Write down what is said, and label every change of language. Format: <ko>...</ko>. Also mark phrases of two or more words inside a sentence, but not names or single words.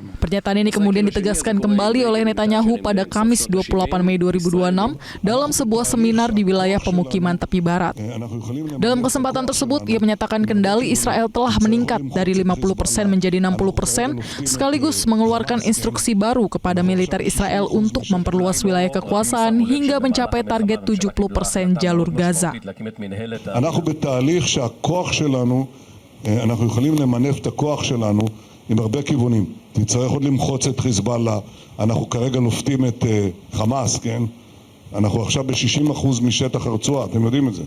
<id>Pernyataan ini kemudian ditegaskan kembali oleh Netanyahu pada Kamis 28 Mei 2026 dalam sebuah seminar di wilayah pemukiman tepi barat. Dalam kesempatan tersebut, ia menyatakan kendali Israel telah meningkat dari 50% menjadi 60%, sekaligus mengeluarkan instruksi baru kepada militer Israel untuk memperluas wilayah kekuasaan hingga mencapai target 70% jalur Gaza.</id> <he>אנחנו בתהליך שהכוח שלנו, אנחנו יכולים למנף את הכוח שלנו עם הרבה כיוונים. תצטרך עוד למחוץ את חיזבאללה, אנחנו כרגע לופתים את חמאס, כן? אנחנו עכשיו ב-60% משטח הרצועה, אתם יודעים את זה.</he>